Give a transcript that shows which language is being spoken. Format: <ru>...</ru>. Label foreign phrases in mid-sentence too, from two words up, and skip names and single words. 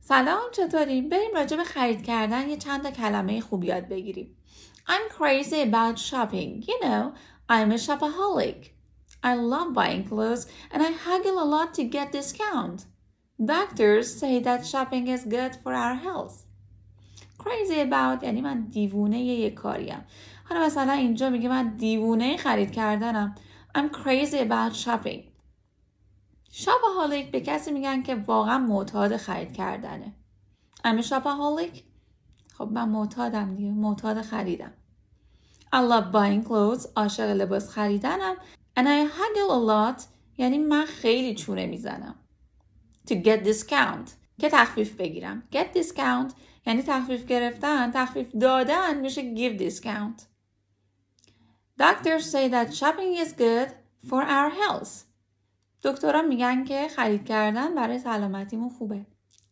<fa>سلام، چطوریم؟ بریم راجع به خرید کردن یه چند تا کلمه خوب یاد بگیریم.</fa> <en>I'm crazy about shopping. You know, I'm a shopaholic. I love buying clothes and I haggle a lot to get discount. Doctors say that shopping is good for our health. Crazy about</en> <fa>یعنی من دیوونه یه کاریم. حالا مثلا اینجا میگه من دیوونه خرید کردنم.</fa> <en>I'm crazy about shopping.</en> <fa>shopaholic به کسی میگن که واقعا معتاد خرید کردنه.</fa> <en>I'm a shopaholic.</en> <fa>خب من معتادم دیگه، معتاد خریدم.</fa> <en>I love buying clothes.</en> <fa>عاشق لباس خریدنم.</fa> <en>And I haggle a lot.</en> <fa>یعنی من خیلی چونه میزنم.</fa> <en>To get discount.</en> <fa>که تخفیف بگیرم.</fa> <en>Get discount</en> <fa>یعنی تخفیف گرفتن، تخفیف دادن میشه</fa> <en>give discount. Doctors say that shopping is good for our health.</en> <fa>دکترها میگن که خرید کردن برای سلامتیمون خوبه.</fa>